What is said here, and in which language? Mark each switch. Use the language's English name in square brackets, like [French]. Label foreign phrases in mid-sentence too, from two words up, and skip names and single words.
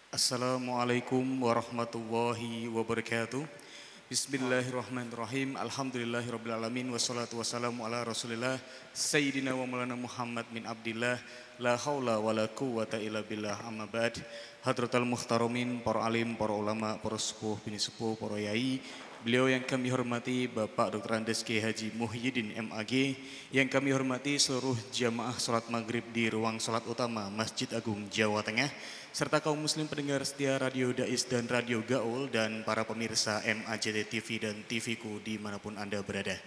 [Arabic] السلام عليكم ورحمة الله وبركاته. بسم الله الرحمن الرحيم. الحمد لله رب العالمين. والصلاة والسلام على رسول الله سيدنا ومولانا محمد من عبد الله. لا حول ولا قوة إلا بالله، أما بعد. حضرات المحترمين, [Indonesian] para alim, para ulama, para sepuh, bini sepuh, para yai. Beliau yang kami hormati Bapak Dr. Andes Kiai Haji Muhyiddin MAG, yang kami hormati seluruh jamaah salat maghrib di ruang salat utama Masjid Agung Jawa Tengah, serta kaum muslim pendengar setia Radio Dais dan Radio Gaul, dan para pemirsa MAJT TV dan TVku dimanapun Anda berada.